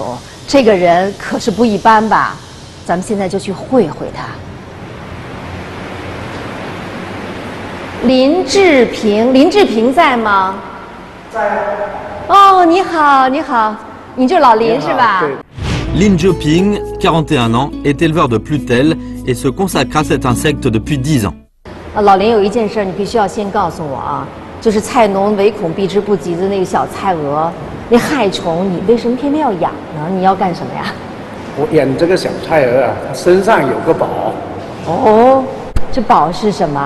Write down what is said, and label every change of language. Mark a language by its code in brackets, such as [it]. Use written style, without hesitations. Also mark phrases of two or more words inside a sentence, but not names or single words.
[zh] 这个人可是不一般吧？咱们现在就去会会他。林志平，林志平在吗？在。哦，你好，你好，你就是老林是吧？ [fr] Lin Jioping, 41 ans, est éleveur de plutelles et se consacre à cet insecte depuis 10 ans. [zh] 老林有一件事你必须要先告诉我啊，就是菜农唯恐避之不及的那个小菜蛾。那害虫，你为什么偏偏要养呢？你要干什么呀？我养这个小菜蛾啊，它身上有个宝。哦，这宝是什么？